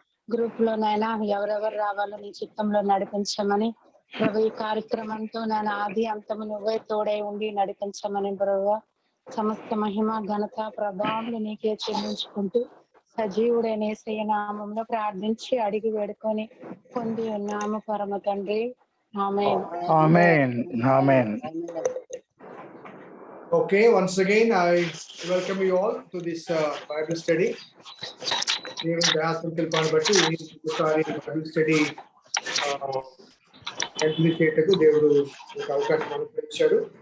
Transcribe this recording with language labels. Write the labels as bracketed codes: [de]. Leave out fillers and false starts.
[te] Group లో నాయన ఎవరెవరు రావాలో నీ చిత్తంలో నడిపించమని ప్రభు, ఈ కార్యక్రమంతో నాయన ఆది అంతము నువ్వే తోడై ఉండి నడిపించమని ప్రభు, సమస్త మహిమ ఘనత ప్రభావం నీకే చెల్లించుకుంటూ సజీవుడైన యేసయ్య నామంలో ప్రార్థించి అడిగి వేడుకొని పొంది ఉన్నాము పరమ తండ్రి. ఆమేన్. ఆమేన్. ఆమేన్. [en] Okay, once again I welcome you all to this Bible study. [te] Even Dasmantil Panbatti ఒకసారి Bible study కంటిన్యూ చేయటకు దేవుడు ఒక అవకాశం అనుగ్రహించాడు.